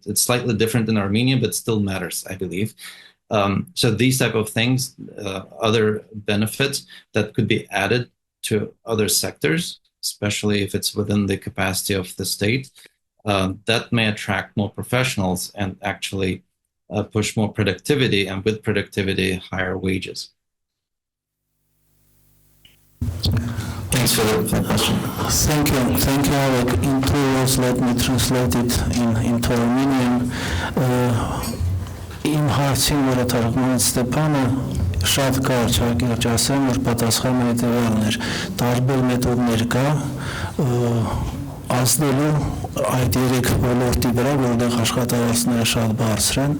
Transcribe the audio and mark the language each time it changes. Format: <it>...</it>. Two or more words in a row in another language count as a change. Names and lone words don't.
<en>It's slightly different in Armenia, but still matters, I believe. So these type of things, other benefits that could be added to other sectors, especially if it's within the capacity of the state, that may attract more professionals and actually push more productivity, and with productivity, higher wages. Thanks for the question. Thank you, Alec. In 2 words, let me translate it into Armenian.</en> <hy>Իմ հարցին, որը թարգմանեց Ստեփանը, շատ կարճ հակիրճ ասեմ, որ պատասխանը հետևյալն էր. Տարբեր մեթոդներ կա ազդելու այդ 3 ոլորտի վրա, որտեղ աշխատավարձները շատ բարձր են.</hy>